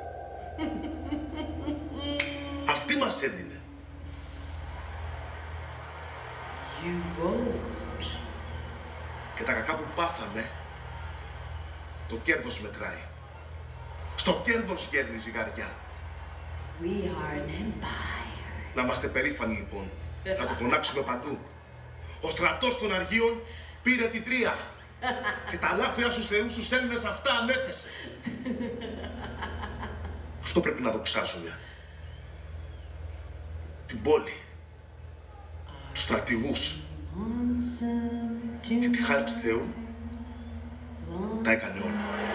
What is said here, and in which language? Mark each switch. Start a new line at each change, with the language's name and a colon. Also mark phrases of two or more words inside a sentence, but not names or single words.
Greek: Αυτή μας έδινε. Και τα κακά που πάθαμε, το κέρδος μετράει. Στο κέρδος γέρνει η ζυγαριά.
English: We are an empire.
Greek: Να είμαστε περήφανοι λοιπόν, να το φωνάξουμε παντού. Ο στρατός των Αργίων πήρε την Τρία και τα λάφυρα στους θεούς τους Έλληνες αυτά ανέθεσε. Αυτό πρέπει να δοξάσουμε. Την πόλη, τους στρατηγούς και τη χάρη του Θεού τα έκανε όλα.